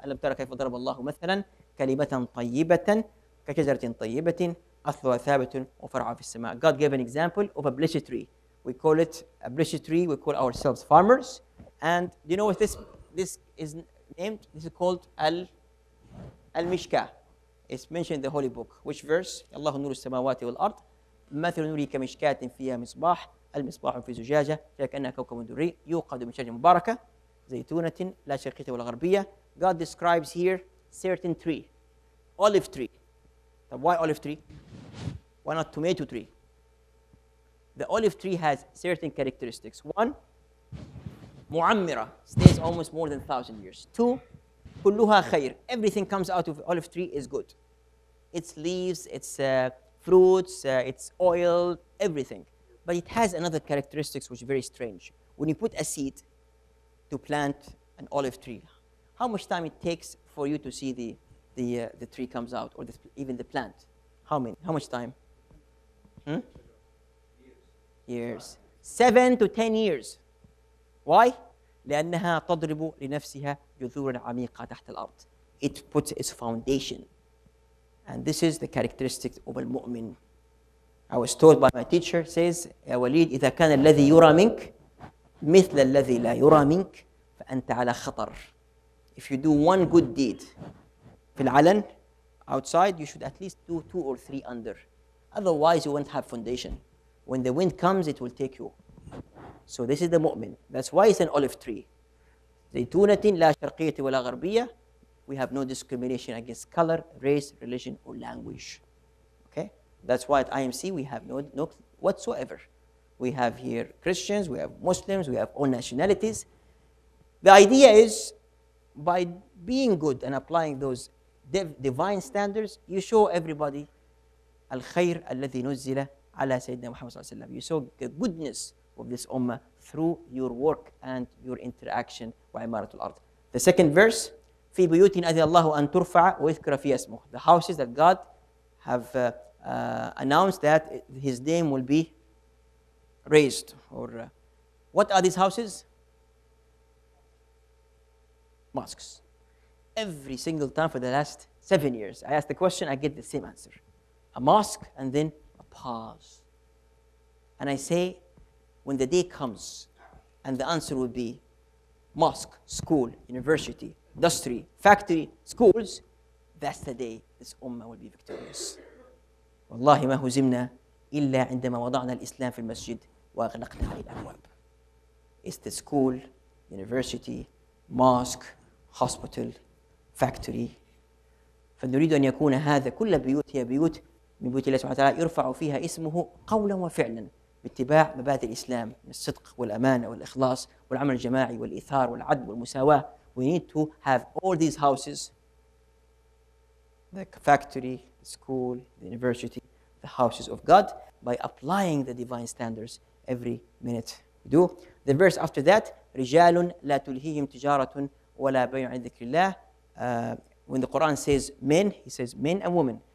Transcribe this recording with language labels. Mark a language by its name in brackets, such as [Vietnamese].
[Arabic] أَلَمْ تَرَ كَيْفَ ضَرَبَ اللَّهُ مَثَلًا كَلِمَةً طَيِّبَةً كَشَجَرَةٍ طَيِّبَةٍ أَصْلُهَا ثَابِتٌ وَفَرْعُهَا فِي السَّمَاءِ. [English] God gave an example of a blessed tree. We call it a blessed tree. We call ourselves farmers. And do you know what this is named? This is called Al-Mishkah. It's mentioned in the Holy Book. Which verse? [Arabic] الله نور السماوات والأرض مثل نوره كمشكاة فيها مصباح المصباح في زجاجة كأنها كوكب دري يوقد من شجرة مباركة زيتونة لا شرقية ولا غربية. [English] God describes here certain tree, olive tree. Why olive tree? Why not tomato tree? The olive tree has certain characteristics. 1, [Arabic] معمرة, [English] stays almost more than 1,000 years. 2, [Arabic] كلها خير. [English] Everything comes out of olive tree is good. Its leaves, its fruits, its oil, everything. But it has another characteristics which is very strange. When you put a seed to plant an olive tree, how much time it takes for you to see the tree comes out, or even the plant? How much time? Years. 7 to 10 years. Why? [Arabic] لأنها تضرب لنفسها جذورا عميقة تحت الأرض. [English] It puts its foundation. And this is the characteristic of [Arabic] المؤمن. [English] I was told by my teacher, says, [Arabic] يا وليد إذا كان الذي يرى منك مثل الذي لا يرى منك فأنت على خطر. [English] If you do one good deed [Arabic] في العلن, [English] outside, you should at least do 2 or 3 under. Otherwise, you won't have foundation. When the wind comes, it will take you. So this is the mu'min. That's why it's an olive tree. [Arabic] زيتونة لا شرقية ولا غربية. [English] We have no discrimination against color, race, religion, or language. Okay? That's why at IMC we have no whatsoever. We have here Christians, we have Muslims, we have all nationalities. The idea is, by being good and applying those divine standards, you show everybody [Arabic] الخير الذي نزل على سيدنا محمد صلى الله عليه وسلم. [English] You show the goodness of this ummah through your work and your interaction [Arabic] وعمارة الأرض. [English] The second verse, [Arabic] في بيوت أذن الله أن ترفع ويذكر فيها اسمه. [English] The houses that God have announced that His name will be raised. Or what are these houses? Mosques. Every single time for the last 7 years, I ask the question, I get the same answer. A mosque and then a pause. And I say, when the day comes, and the answer will be mosque, school, university, industry, factory, schools, that's the day this ummah will be victorious. [Arabic] والله ما هزمنا إلا عندما وضعنا الإسلام في المسجد وأغلقنا عليه الأبواب. [English] It's the school, university, mosque, hospital, factory. [Arabic] فنريد أن يكون هذا كل بيوت هي بيوت من بيوت الله سبحانه وتعالى يرفع فيها اسمه قولا وفعلا باتباع مبادئ الإسلام من الصدق والأمانة والإخلاص والعمل الجماعي والإيثار والعدل والمساواة. [English] We need to have all these houses, the factory, the school, the university, the houses of God, by applying the divine standards every minute we do. The verse after that, [Arabic] رجال لا تلهيهم تجارة ولا بيع عن ذكر الله. [English] When the Quran says men, he says men and women.